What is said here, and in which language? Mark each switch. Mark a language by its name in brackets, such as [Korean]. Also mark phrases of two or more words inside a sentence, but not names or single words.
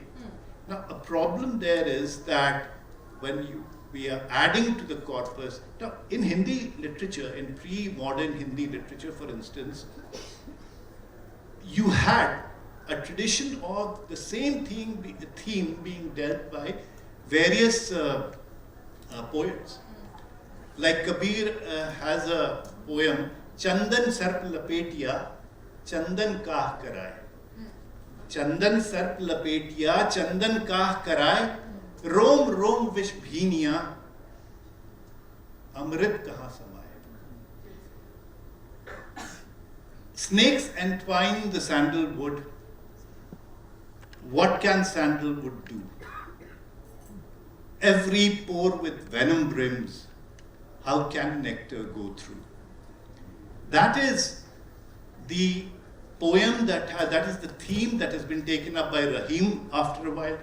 [English] Now, a problem there is that when we are adding to the corpus, now in Hindi literature, in pre-modern Hindi literature, for instance, you had a tradition of the same theme being dealt by various poets. Like Kabir has a poem, [Hindi] चंदन सर्प लपेटिया, चंदन काह कराये. चंदन सर्प लपेटिया, चंदन काह कराये, रोम रोम विष भीनिया अमृत कहाँ समाये। [English] snakes entwine the sandalwood. What can sandalwood do? Every pore with venom brims. How can nectar go through? That is the poem that is the theme that has been taken up by Rahim after a while.